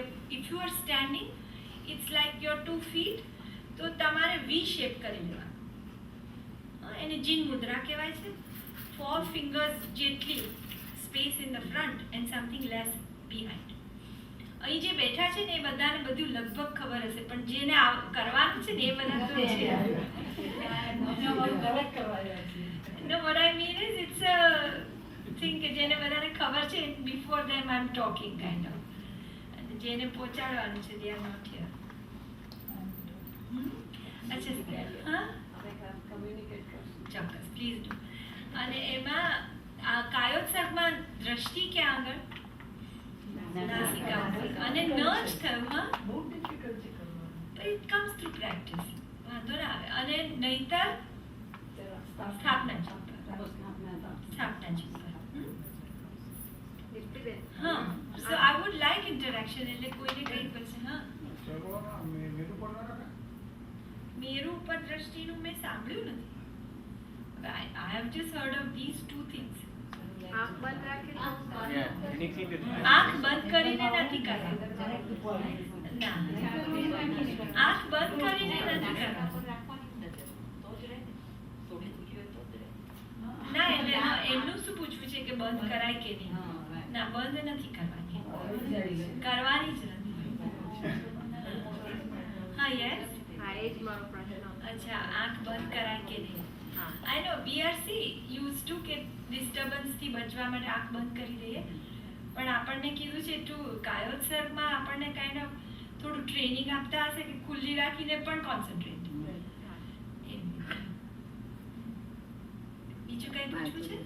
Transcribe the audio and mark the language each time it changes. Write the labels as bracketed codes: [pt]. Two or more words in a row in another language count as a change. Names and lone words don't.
[en] if you are standing, it's like your 2 feet, [gu] તો તમારે વી શેપ કરી લેવાનું. એને જીન મુદ્રા કહેવાય છે. [en] 4 fingers જેટલી space in the front and something less behind. [gu] અહીં જે બેઠા છે ને એ બધાને બધું લગભગ ખબર હશે, પણ જેને કરવાનું છે ને એ બધા તો છે. [en] No, what I mean is it's a thing [gu] કે જેને બધાને ખબર છે, [en] before them I'm talking kind of. [gu] અને જેને પહોંચાડવાનું છે [en] they are not here. [gu] અચ્છા, હા, ચોક્કસ, [en] please do. [gu] અને એમાં આ કાયોત્સર્ગમાં દ્રષ્ટિ ક્યાં આગળ? નાસિકા ઉપર. અને ન જ થયું, હા, તો [en] it comes through practice, [gu] વાંધો ના આવે. અને નહીતર સ્થાપના છે. [en] હા, so I would like interaction. [gu] એટલે કોઈને કંઈ પછી, હા, મેરુ ઉપર દ્રષ્ટિનું મેં સાંભળ્યું નથી. [en] I have just heard of these 2 things. [gu] આંખ બંધ કરીને નથી કરવાનું. ના, આંખ બંધ કરીને નથી કરવાનું. ના, એટલે એમનું શું પૂછવું છે કે બંધ કરાય કે નહીં? ના, બંધ નથી કરવાની, કરવાની જ નથી. હા, યસ. અચ્છા, આંખ બંધ કરાય કે નહીં? [en] I know BRC used to [gu] કે ડિસ્ટર્બન્સ થી બચવા માટે આંખ બંધ કરી દઈએ, પણ આપણને કીધું છે ટુ કાયોત્સર્ગમાં આપણને [en] kind of [gu] થોડું ટ્રેનિંગ આપતા હશે કે ખુલ્લી રાખીને પણ કોન્સન્ટ્રેટ. બીજું કઈ પૂછવું છે?